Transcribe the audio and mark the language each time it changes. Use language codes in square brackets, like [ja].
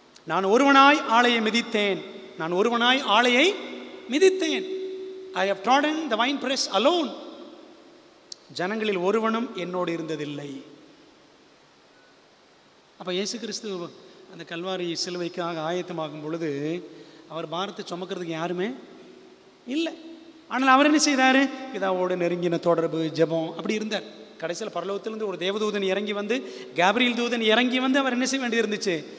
[ta] நான் ஒருவனாய் ஆலையை மிதித்தேன், நான் ஒருவனாய் ஆலையை மிதித்தேன். [en] I have trodden the wine press alone. [ta] ஜனங்களில் ஒருவனும் என்னோடு இருந்ததில்லை. அப்போ இயேசு கிறிஸ்து அந்த கல்வாரி சிலுவைக்காக ஆயத்தமாகும் பொழுது அவர் பாரத்தை சுமக்கிறதுக்கு யாருமே இல்லை. ஆனால் அவர் என்ன செய்தார்? பிதாவோடு நெருங்கின தொடர்பு, ஜெபம் அப்படி இருந்தார். கடைசியில் பரலோகத்திலிருந்து ஒரு தேவதூதன் இறங்கி வந்து, கேப்ரியல் தூதன் இறங்கி வந்து அவர் என்ன செய்ய வேண்டியது இருந்துச்சு?